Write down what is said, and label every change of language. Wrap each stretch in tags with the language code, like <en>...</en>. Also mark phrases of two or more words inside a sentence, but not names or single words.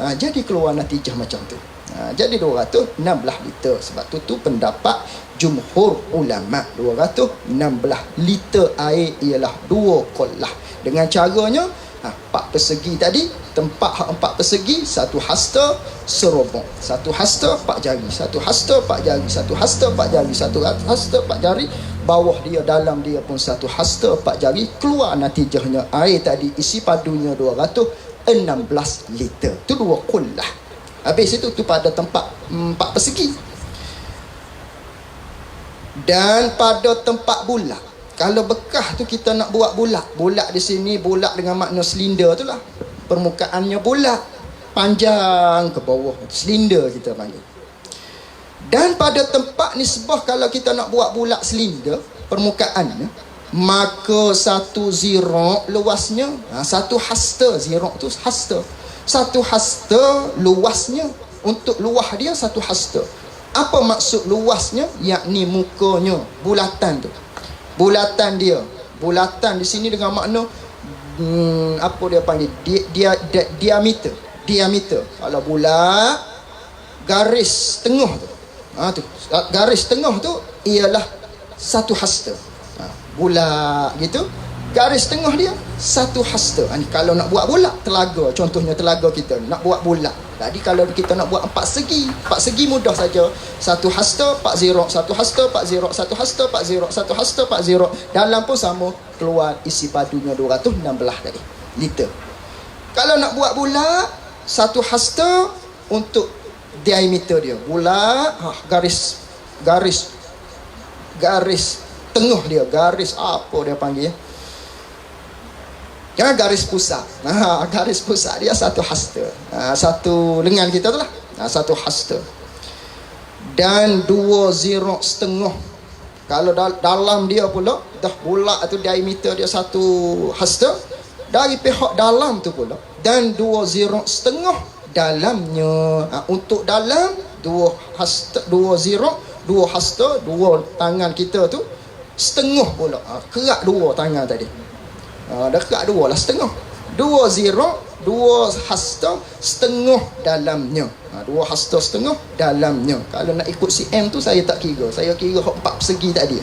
<ms>Jadi keluar natijah macam tu. Jadi 216 liter. Sebab tu pendapat jumhur ulama, 216 liter air ialah 2 qullah. Dengan caranya 4 persegi tadi, tempat 4 persegi, 1 hasta serobong, 1 hasta 4 jari, 1 hasta 4 jari, 1 hasta 4 jari, 1 hasta 4 jari, bawah dia, dalam dia pun 1 hasta 4 jari. Keluar natijahnya air tadi isi padunya 216 liter. Tu 2 qullah. Habis itu tu pada tempat 4 persegi. Dan pada tempat bulat, kalau bekah tu kita nak buat bulat. Bulat di sini bulat dengan makna silinder tu lah. Permukaannya bulat, panjang ke bawah, silinder kita panggil. Dan pada tempat nisbah kalau kita nak buat bulat silinder permukaannya, maka 1 zirok luasnya 1 hasta. Zirok tu hasta. 1 hasta luasnya, untuk luah dia 1 hasta. Apa maksud luasnya? Yakni mukanya, bulatan tu. Bulatan dia, bulatan di sini dengan makna apa dia panggil, diameter. Kalau bulat, garis tengah tu, garis tengah tu ialah 1 hasta. Bulat gitu, garis tengah dia 1 hasta. Kalau nak buat bulat telaga, contohnya telaga kita nak buat bulat. Jadi kalau kita nak buat 4 segi, 4 segi mudah saja. 1 hasta 4 zirok, 1 hasta 4 zirok, 1 hasta 4 zirok, 1 hasta 4 zirok. Dalam pun sama, keluar isi padunya 216 tadi liter. Kalau nak buat bulat, 1 hasta untuk diameter dia. Bulat, garis tengah dia, garis apa dia panggil? Garis pusat. Garis pusat dia 1 hasta. 1 lengan kita tu lah. 1 hasta. Dan 2 zirok setengah. Kalau dalam dia pula, dah bulat tu diameter dia 1 hasta. Dari pihak dalam tu pula. Dan 2 zirok setengah dalamnya. Untuk dalam 2 hasta, 2 zirok, 2 hasta, 2 tangan kita tu setengah pula. Kerak 2 tangan tadi. Dekat 2 lah setengah. 2 zirok, 2 hasta setengah dalamnya. 2 hasta setengah dalamnya. Kalau nak ikut cm tu saya tak kira. Saya kira 4 persegi tadi.</ms>